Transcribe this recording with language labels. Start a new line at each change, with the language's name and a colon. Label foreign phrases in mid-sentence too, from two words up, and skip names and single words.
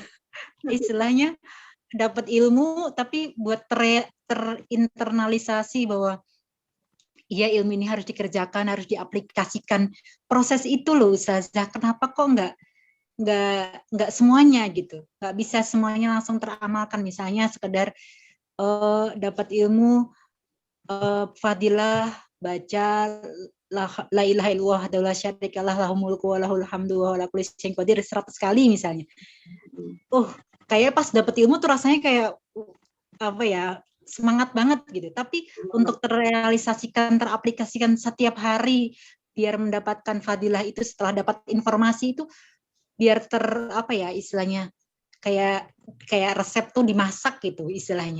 Indonesian: Istilahnya dapat ilmu tapi buat terinternalisasi bahwa ya ilmu ini harus dikerjakan, harus diaplikasikan. Proses itu loh Ustazah, kenapa kok nggak semuanya gitu. Nggak bisa semuanya langsung teramalkan. Misalnya sekedar dapat ilmu, fadilah, baca
Arabic: لا إله إلا الله ولا شريك له له الملك وله الحمد ولا كل شيء قدير
Indonesian: 100 kali misalnya. Kayak pas dapat ilmu tuh rasanya kayak semangat banget gitu. Tapi untuk terrealisasikan, teraplikasikan setiap hari biar mendapatkan fadilah itu setelah dapat informasi itu biar istilahnya kayak resep tuh dimasak gitu istilahnya.